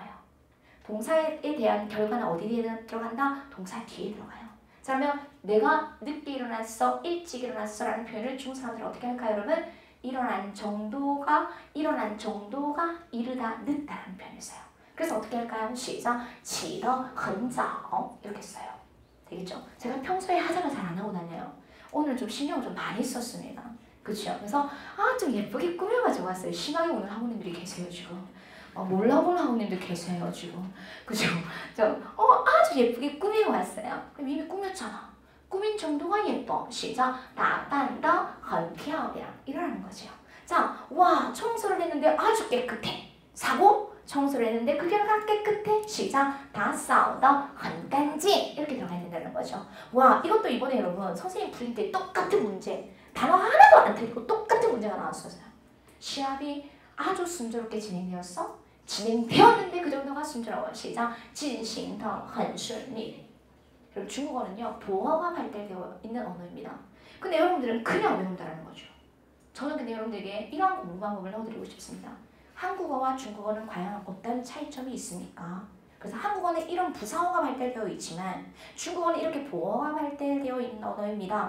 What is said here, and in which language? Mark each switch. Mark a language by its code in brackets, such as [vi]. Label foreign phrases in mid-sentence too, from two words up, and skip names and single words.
[ko] 동사에 대한 결과는 어디에 들어간다? 동사 뒤에 들어가요. 자, 그러면 내가 늦게 일어났어, 일찍 일어났어 라는 표현을 중국 사람들은 어떻게 할까요 여러분? 일어난 정도가 이르다 늦다라는 표현을 써요. 그래서 어떻게 할까요? 시작, [zh] 起得很早 [ko] 이렇게 써요. 되겠죠? 제가 평소에 화장을 잘 안 하고 다녀요. 오늘 좀 신경을 좀 많이 썼습니다. 그렇죠? 그래서 좀 예쁘게 꾸며가지고 왔어요. 심하게 오는 학우님들이 계세요 지금. 몰라보는 학우님들 계세요 지금. 그죠? 아주 예쁘게 꾸미고 왔어요. 그럼 이미 꾸몄잖아. 꾸민 정도가 예뻐. 시작. [zh] 打扮得很漂亮 [ko] 이러라는 거죠. 자, 와 청소를 했는데 아주 깨끗해. 사고 청소를 했는데 그 결과 깨끗해. 시작. [zh] 打扫得很干净 [ko] 이렇게 들어가야 된다는 거죠. 와 이것도 이번에 여러분 선생님 풀릴 때 똑같은 문제 단어 하나도 안 틀리고 똑같은 문제가 나왔었어요. 시합이 아주 순조롭게 진행되었어? 진행되었는데 그 정도가 순조로워. 시작. [zh] 进行得很顺利 [ko] 그럼 중국어는요 보어가 발달되어 있는 언어입니다. 근데 여러분들은 그냥 외운다는 거죠. 저는 근데 여러분들에게 이러한 공부 방법을 넣어드리고 싶습니다. 한국어와 중국어는 과연 어떤 차이점이 있습니까? 그래서 한국어는 이런 부사어가 발달되어 있지만 중국어는 이렇게 보어가 발달되어 있는 언어입니다.